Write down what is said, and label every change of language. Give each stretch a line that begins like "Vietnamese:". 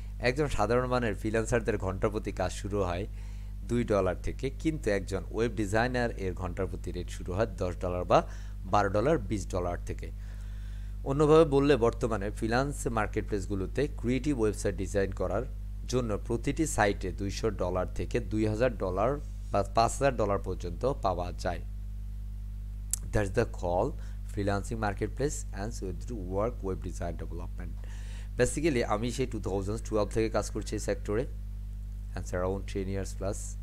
Bangla: একজন সাধারণ মানের ফ্রিল্যান্সারদের ঘন্টা প্রতি কাজ শুরু হয় $2 থেকে, কিন্তু একজন ওয়েব ডিজাইনার এর ঘন্টার প্রতি রেট শুরু হয় $10 বা $12, $20 থেকে। অন্যভাবে বললে বর্তমানে ফ্রিল্যান্স মার্কেটপ্লেসগুলোতে ক্রিয়েটিভ ওয়েবসাইট ডিজাইন করার জন্য প্রতিটি সাইটে $200 থেকে $2000 বা $5000 পর্যন্ত পাওয়া যায়।
English: That's the call freelancing marketplace and so to work web design development.
Bangla: Basically আমি সেই 2012 থেকে কাজ করছি এই সেক্টরে
English: and it's around 10 years plus.